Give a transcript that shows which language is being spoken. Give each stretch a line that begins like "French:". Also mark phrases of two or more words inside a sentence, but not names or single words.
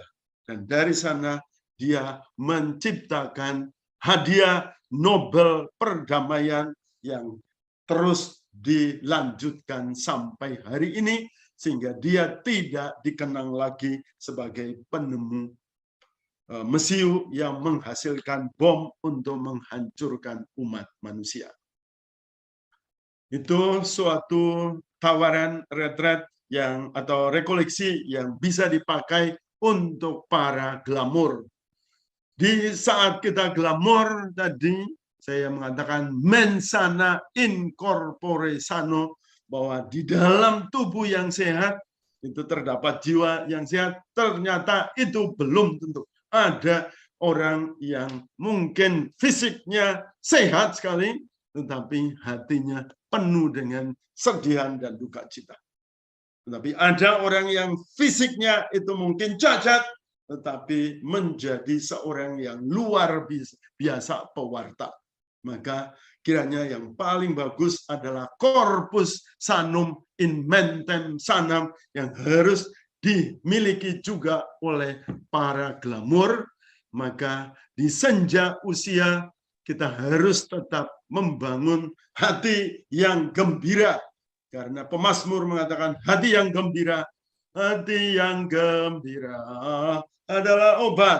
Indonesian: Dan dari sana dia menciptakan hadiah Nobel perdamaian yang terus dilanjutkan sampai hari ini, sehingga dia tidak dikenang lagi sebagai penemu mesiu yang menghasilkan bom untuk menghancurkan umat manusia. Itu suatu tawaran retret yang atau rekoleksi yang bisa dipakai untuk para glamor. Di saat kita glamor tadi, saya mengatakan
Latin: mens sana in corpore sano,
Indonesian: bahwa di dalam tubuh yang sehat itu terdapat jiwa yang sehat. Ternyata itu belum tentu. Ada orang yang mungkin fisiknya sehat sekali, tetapi hatinya penuh dengan sedihan dan duka cita. Tetapi ada orang yang fisiknya itu mungkin cacat, tetapi menjadi seorang yang luar biasa pewarta. Maka kiranya yang paling bagus adalah
Latin: corpus sanum in mentem sanam
Indonesian: yang harus dimiliki juga oleh para glamor. Maka di senja usia kita harus tetap membangun hati yang gembira, karena pemazmur mengatakan hati yang gembira adalah obat.